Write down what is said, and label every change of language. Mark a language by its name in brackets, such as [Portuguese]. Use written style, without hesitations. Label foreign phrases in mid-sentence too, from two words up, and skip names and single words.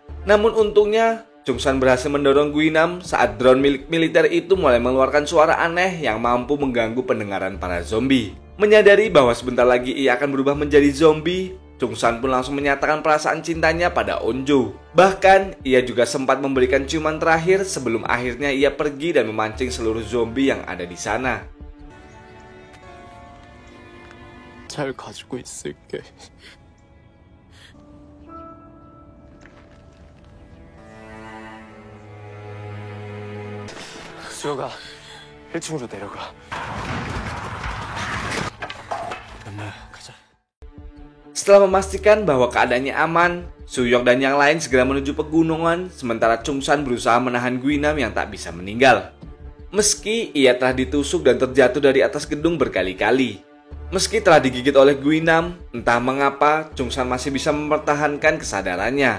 [Indonesian] Namun untungnya, Chungsan berhasil mendorong Guinam saat drone milik militer itu mulai mengeluarkan suara aneh yang mampu mengganggu pendengaran para zombie. Menyadari bahwa sebentar lagi ia akan berubah menjadi zombie, Chungsan pun langsung menyatakan perasaan cintanya pada Onjo. Bahkan, ia juga sempat memberikan ciuman terakhir sebelum akhirnya ia pergi dan memancing seluruh zombie yang ada di sana. [Korean] 잘 가지고 있을게. 수혁아, 1층으로 내려가. 가자. [Indonesian] Setelah memastikan bahwa keadaannya aman, Suyok dan yang lain segera menuju pegunungan, sementara Chungsan berusaha menahan Guinam yang tak bisa meninggal. Meski ia telah ditusuk dan terjatuh dari atas gedung berkali-kali. Meski telah digigit oleh Guinam, entah mengapa Chungsan masih bisa mempertahankan kesadarannya.